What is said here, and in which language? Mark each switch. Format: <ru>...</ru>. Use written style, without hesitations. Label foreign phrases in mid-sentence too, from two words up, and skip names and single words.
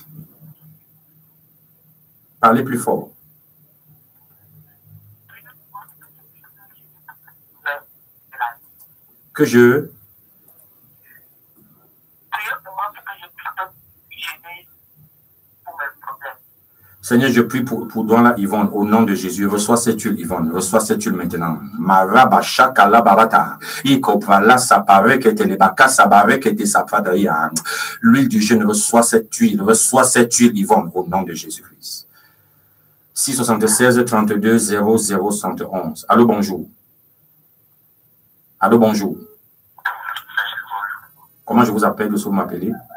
<fr>Parlez plus fort. Que je... Seigneur, je prie pour Douala Yvonne, au nom de Jésus. Reçois cette huile, Yvonne. Reçois cette huile maintenant. Maraba shakala barata. Ikopala sapare que te lebaka sabare que te sapadaria. L'huile du jeûne, reçois cette huile, Yvonne, au nom de Jésus-Christ. 676 32 0071. Allô, bonjour. Allô, bonjour. Comment je vous appelle, vous m'appelez?</fr>